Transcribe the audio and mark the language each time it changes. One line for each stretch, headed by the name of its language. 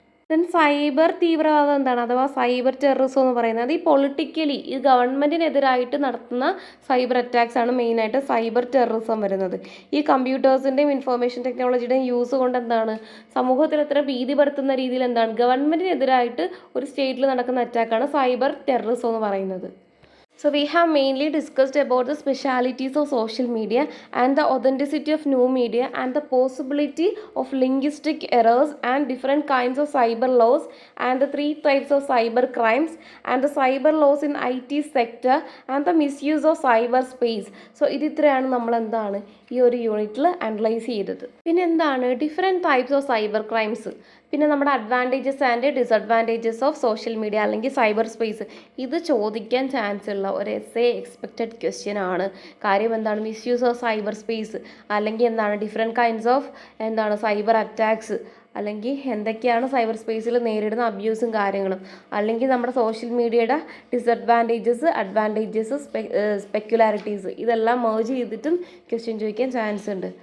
Malayalam: Then cyber തീവ്രവാദം അഥവാ cyber terrorism എന്ന് പറയുന്നത് ഈ പൊളിറ്റിക്കലി ഈ ഗവൺമെൻറ്റിനെതിരായിട്ട് നടത്തുന്ന സൈബർ അറ്റാക്സ് ആണ് മെയിനായിട്ട് സൈബർ ടെററിസം വരുന്നത്. ഈ കമ്പ്യൂട്ടേഴ്സിൻ്റെയും ഇൻഫർമേഷൻ ടെക്നോളജിയുടെയും യൂസ് കൊണ്ട് സമൂഹത്തിൽ എത്ര ഭീതി പരത്തുന്ന രീതിയിൽ ഗവൺമെൻറ്റിനെതിരായിട്ട് ഒരു സ്റ്റേറ്റിൽ നടക്കുന്ന അറ്റാക്കാണ് സൈബർ ടെററിസം എന്ന് പറയുന്നത്.
English: So we have mainly discussed about the specialities of social media and the authenticity of new media and the possibility of linguistic errors and different kinds of cyber laws and the 3 types of cyber crimes and the cyber laws in IT sector and the misuse of cyber space.
Malayalam: So ഇത് ഇത്രയാണ് നമ്മൾ ഈ ഒരു യൂണിറ്റിൽ analyse ചെയ്തത്. പിന്നെ different types of cyber crimes, പിന്നെ നമ്മുടെ advantages and disadvantages of social media അല്ലെങ്കിൽ സൈബർ സ്പേസ്. ഇത് ചോദിക്കാൻ ചാൻസ് ഉള്ള ഒരു എക്സ്പെക്റ്റഡ് ക്വസ്റ്റ്യൻ ആണ്. കാര്യം മിസ്യൂസ് ഓഫ് സൈബർ സ്പേസ് അല്ലെങ്കിൽ different kinds of cyber attacks അല്ലെങ്കിൽ എന്തൊക്കെയാണ് സൈബർ സ്പേസിൽ നേരിടുന്ന അബ്യൂസും കാര്യങ്ങളും, അല്ലെങ്കിൽ നമ്മുടെ സോഷ്യൽ മീഡിയയുടെ ഡിസഡ്വാൻറ്റേജസ്, അഡ്വാൻറ്റേജസ്, സ്പെക്കുലാരിറ്റീസ് ഇതെല്ലാം മേർജ് ചെയ്തിട്ടും ക്വസ്റ്റ്യൻ ചോദിക്കാൻ ചാൻസ് ഉണ്ട്.